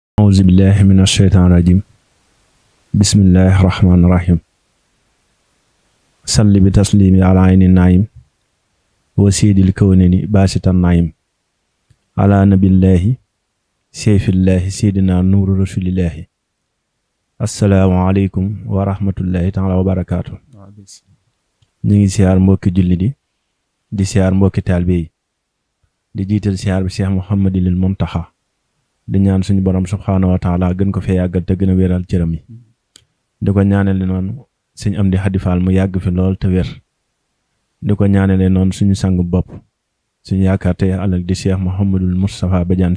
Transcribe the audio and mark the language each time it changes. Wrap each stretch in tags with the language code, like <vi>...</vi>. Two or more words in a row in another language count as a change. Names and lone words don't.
<ar>أعوذ بالله من الشيطان الرجيم بسم الله الرحمن الرحيم صل بتسليم على عين النعيم وسيد الكونين باسط النعيم على نبي الله سيف الله سيدنا نور رسول الله السلام عليكم ورحمة الله تعالى وبركاته.</ar> <wo>نيجي سيار مبوك جلدي دي سيار مبوك تالبي di jiital siyaar bi Cheikh Mouhamadul Muntaxa di ñaan suñu borom</wo> <ar>سبحانه وتعالى</ar> <wo>gën ko fee yàggal te gën a wéral cëram yi di ko ñaanale noonu suñu am di xadifaal mu yàgg fi lool te wér di ko ñaanale noonu suñu sang bopp suñu yaakaar te ëllëg di Cheikh Mouhamadul Moustapha Badiane</wo>